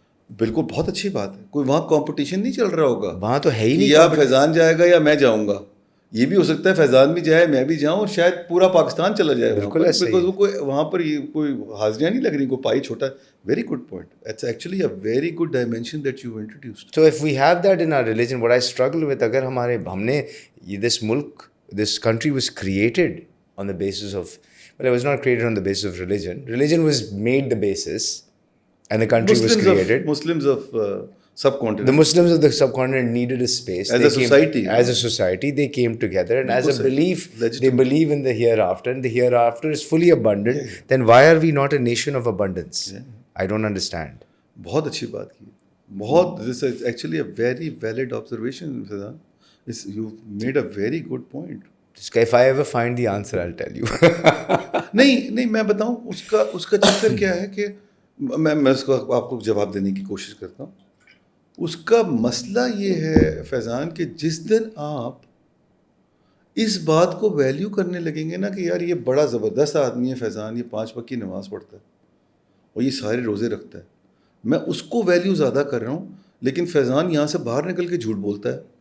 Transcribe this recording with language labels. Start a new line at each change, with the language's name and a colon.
Urdu: بالکل بہت اچھی بات ہے. کوئی وہاں کمپٹیشن نہیں چل رہا ہوگا, وہاں تو ہے ہی نہیں. یا فیضان جائے گا یا میں جاؤں گا. یہ بھی ہو سکتا ہے فیضان بھی جائے, میں بھی جاؤں, اور شاید پورا پاکستان چلا جائے. بالکل ایسا ہی. بیکاز کوئی وہاں پر کوئی حاضریاں نہیں لگ رہی, کوئی پائی چھوٹا ہے.
English: Very good point. It's actually a very good dimension that you introduced. So if we have that in our religion, what I struggle with,
Urdu: اگر ہمارے ہم نے
English: this ملک, this country was created on the basis of, well, it was not created on the basis of religion. Religion was made the basis and the country was created. Muslims of subcontinent. The Muslims of the subcontinent needed a space. As a society. As a society, they came together, and as a belief, they believe in the hereafter, and the hereafter is fully abundant. Yeah. Then why are we not a nation of abundance? Yeah. I don't understand.
Urdu: بہت اچھی بات کی, بہت.
English: This is actually a very valid observation, Fazan. You made a very good point. If I ever find the answer, I'll tell you.
Urdu: نہیں, میں بتاؤں اس کا چکر کیا ہے کہ میں اس کو آپ کو جواب دینے کی کوشش کرتا ہوں. اس کا مسئلہ یہ ہے فیضان کہ جس دن آپ اس بات کو ویلیو کرنے لگیں گے نا کہ یار یہ بڑا زبردست آدمی ہے فیضان, یہ 5 وقت کی نماز پڑھتا ہے اور یہ سارے روزے رکھتا ہے, میں اس کو ویلیو زیادہ کر رہا ہوں, لیکن فیضان یہاں سے باہر نکل کے جھوٹ بولتا ہے.